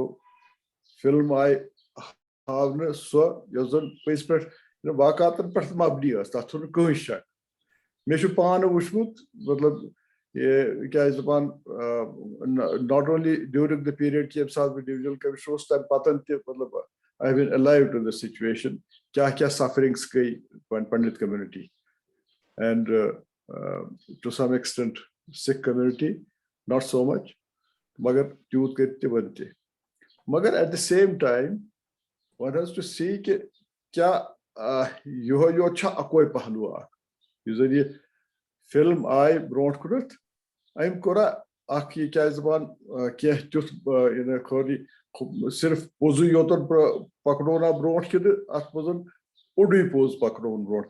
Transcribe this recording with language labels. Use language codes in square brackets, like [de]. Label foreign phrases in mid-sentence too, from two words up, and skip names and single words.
[ks] فِلم آیہِ ہاونہٕ سۄ یۄس زَن پٔزۍ پٲٹھۍ واقعاتَن پٮ۪ٹھ مبنی ٲس, تَتھ چھُنہٕ کٕہٕنۍ شک. مےٚ چھُ پانہٕ وٕچھمُت, مطلب کیٛاہ چھِ دَپان, [en] not only during the period [ks] کہِ ییٚمہِ ساتہٕ بہٕ [en] divisional commissioner [ks] اوسُس تَمہِ پَتہٕ تہِ, مطلب [en] I been alive to the situation [ks] کیٛاہ کیٛاہ سفرِنٛگٕس گٔے [en] Pandit community and to some extent Sikh community, not so much, [ks] مگر تیوٗت کٔرۍ تہِ وۄنۍ تہِ. مگر [en] at the same time one has to see [ks] کہِ کیٛاہ یِہوے یوت چھا اَکوے پہلوٗ اکھ. یُس زَن یہِ فِلم آیہِ برونٛٹھ کُنتھ, أمۍ کوٚرا اکھ یہِ کیٛاہ چھِ دَپان کینٛہہ تیُتھ خٲلی صرف پوٚزُے یوتن پکنونا برونٛٹھ کِنہٕ اَتھ منٛز اوٚڑُے پوٚز پکناوُن برونٛٹھ.